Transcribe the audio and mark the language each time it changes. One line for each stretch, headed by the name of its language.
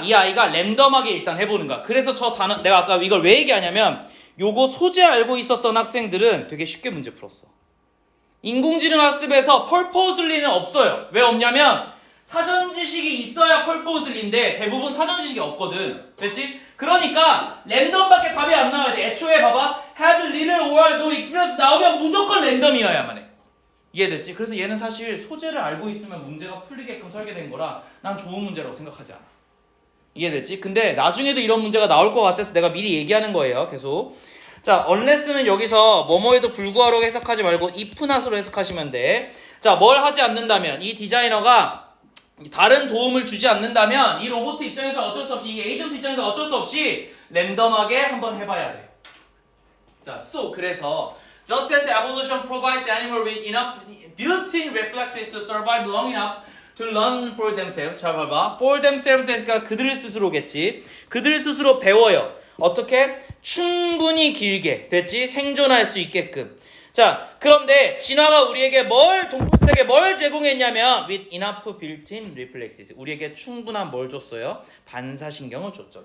Korean: 이 아이가 랜덤하게 일단 해보는 거야. 그래서 저 단어 내가 아까 이걸 왜 얘기하냐면 요거 소재 알고 있었던 학생들은 되게 쉽게 문제 풀었어. 인공지능 학습에서 펄포슬리는 없어요. 왜 없냐면 사전 지식이 있어야 펄포슬리인데 대부분 사전 지식이 없거든. 됐지? 그러니까 랜덤밖에 답이 안 나와야 돼. 애초에 봐봐.
English: have little or no experience
Korean: 나오면 무조건 랜덤이어야만 해. 이해됐지? 그래서 얘는 사실 소재를 알고 있으면 문제가 풀리게끔 설계된 거라 난 좋은 문제라고 생각하지 않아. 이해됐지? 근데 나중에도 이런 문제가 나올 것 같아서 내가 미리 얘기하는 거예요. 계속. 자, unless는 여기서 뭐뭐에도 불구하라고 해석하지 말고
English: if not
Korean: 으로 해석하시면 돼. 자, 뭘 하지 않는다면 이 디자이너가 다른 도움을 주지 않는다면 이 로봇 입장에서 어쩔 수 없이 이 에이전트 입장에서 어쩔 수 없이 랜덤하게 한번 해봐야 돼.
English: 자, so 그래서 just as evolution provides animals with enough built-in reflexes to survive long enough to learn for themselves.
Korean: 잘 봐봐.
English: for themselves
Korean: 니까 그들 스스로겠지. 그들 스스로 배워요. 어떻게? 충분히 길게. 됐지? 생존할 수 있게끔. 자, 그런데 진화가 우리에게 동물들에게 뭘 제공했냐면
English: with enough built-in reflexes.
Korean: 우리에게 충분한 뭘 줬어요? 반사신경을 줬죠.